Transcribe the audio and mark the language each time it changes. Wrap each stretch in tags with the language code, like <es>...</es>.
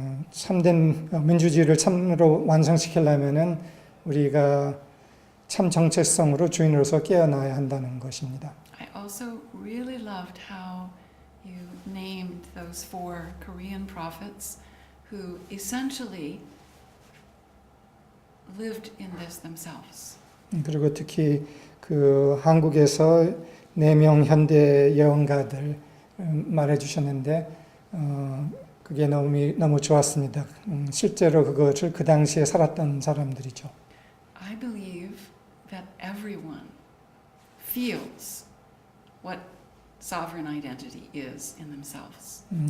<ko>참된 민주주의를 참으로 완성시키려면은 우리가 참 정체성으로 주인으로서 깨어나야 한다는 것입니다.</ko> <en>I also really loved how you named those 4 Korean prophets who essentially lived in this themselves.</en> <ko>그리고 특히 그 한국에서 4명 현대 예언가들 말해 주셨는데 그게 너무 좋았습니다. 실제로 그것을 그 당시에 살았던 사람들이죠.</ko> <en>I believe that everyone feels what sovereign identity is in themselves.</en>